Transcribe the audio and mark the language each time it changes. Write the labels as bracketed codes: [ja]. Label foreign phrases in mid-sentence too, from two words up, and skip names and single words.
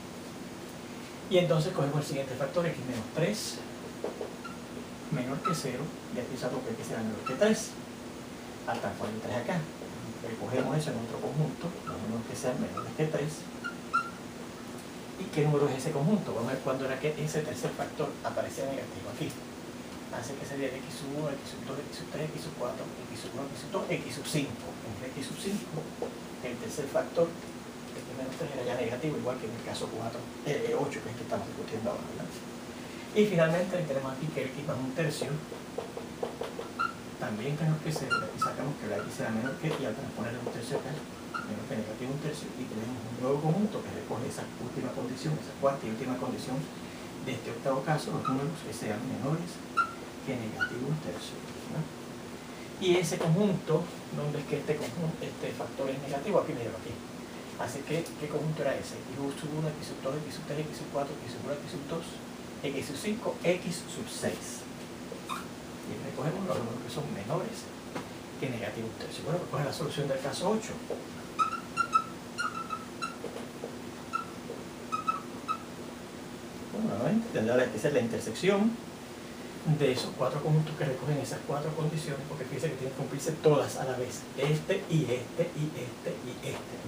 [es] Y entonces cogemos el siguiente factor, x menos 3 menor que 0, y aquí saco que x será menor que 3, hasta poner 3 acá. Recogemos eso en otro conjunto, los números que sean menores que 3. ¿Y qué número es ese conjunto? Vamos a ver cuándo era que ese tercer factor aparecía negativo aquí. Así que sería el x sub 1, x sub 2, x sub 3, x sub 4, x sub 1, x sub 2, x sub 5. Entre x sub 5, el tercer factor, x menos 3 era ya negativo, igual que en el caso 8, que es el que estamos discutiendo ahora, ¿verdad? Y finalmente tenemos aquí que el x más 1 tercio también menor que 0. Aquí sacamos que la x será menor que, y al transponer un tercio acá, menor que negativo 1 tercio, y tenemos un nuevo conjunto que recoge esa última condición, esa cuarta y última condición de este octavo caso, los números que sean menores que negativo 1 tercio, ¿no? Y ese conjunto, donde es que este factor es negativo, aquí me llevo aquí. Así que, ¿qué conjunto era ese? X sub 1, X sub 2, X sub 3, X sub 4, X sub 1, X sub 2, X sub 5, X sub 6. Y recogemos los números que son menores que negativo 1 tercio. Bueno, pues coge la solución del caso 8. Bueno, nuevamente tendrá que ser la intersección de esos cuatro conjuntos que recogen esas cuatro condiciones, porque fíjense que tienen que cumplirse todas a la vez, este y este y este y este, ¿verdad?